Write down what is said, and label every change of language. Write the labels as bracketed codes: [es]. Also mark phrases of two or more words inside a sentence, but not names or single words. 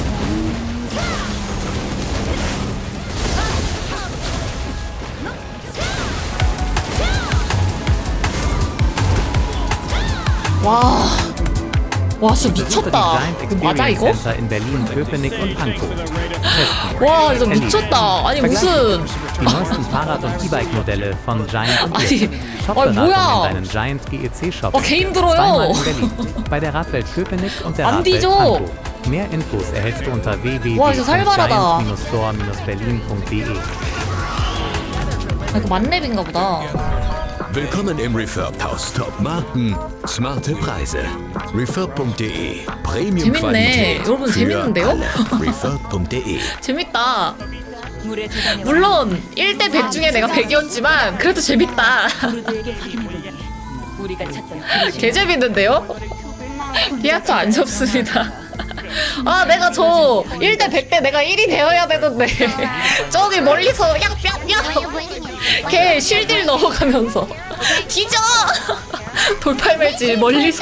[ko] 와, 와 진짜 미쳤다. 이거 맞아 이거? [de] in Berlin, Köpenick und Pankow. [ko] 와 진짜 미쳤다. 아니 무슨 [de] Die neuesten Fahrrad- und E-Bike-Modelle von Giant und [ko] 아니, [de] Direkt. [ko] 아니 뭐야? [de] Shop-Beratung in deinem Giant GEC-Shop. [ko] 개 힘들어요. [de] Zweimal in Berlin. Bei der Radwelt Köpenick und der [ko] 안 [de] Radwelt [ko] 뒤져. [de] Pankow. Mehr Infos erhältst du unter [ko] 와, 진짜 살벌하다. [de] www.giant-store-berlin.de. [ko] 아 이거 만렙인가 보다. [de] Willkommen im Refurb-Haus. Top-Marken, smarte Preise. Refurb.de. [ko] 재밌네. [de] Premium-Qualität [ko] 여러분 [de] für [ko] 재밌는데요? [de] alle. Refurb.de. [ko] 재밌다. 물론 1대 100 중에 내가 100이었지만 그래도 재밌다. 개 재밌는데요? 비아트 안 접습니다. 아 내가 저 1대 100 때 내가 1이 되어야 되는데 저기 멀리서 얍얍얍 걔 실딜 넣어가면서 뒤져 돌팔매질 멀리서.